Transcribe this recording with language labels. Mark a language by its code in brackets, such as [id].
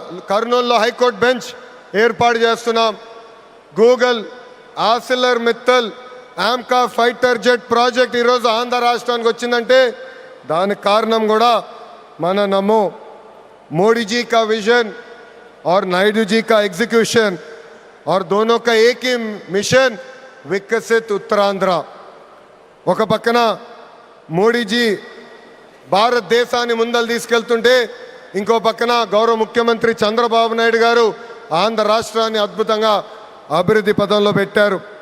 [te] కర్నూలులో high court bench ఏర్పాటు చేస్తున్నాం. Google, ఆసిలర్ Mittal, AMCA fighter jet project ఈరోజు ఆంధ్ర రాష్ట్రానికి వచ్చిందంటే దానికి కారణం కూడా మన నమో. [hi] మోడీజీ కా విజన్ और नायडू जी का एग्जीक्यूशन और दोनों का एक ही मिशन, विकसित उत्तरांध्र. [te] ఒక పక్కన మోడీజీ భారతదేశాన్ని ముందలు తీసుకెళ్తుంటే ఇంకో పక్కన గౌరవ ముఖ్యమంత్రి చంద్రబాబు నాయుడు గారు ఆంధ్ర రాష్ట్రాన్ని అద్భుతంగా అభివృద్ధి పదంలో పెట్టారు.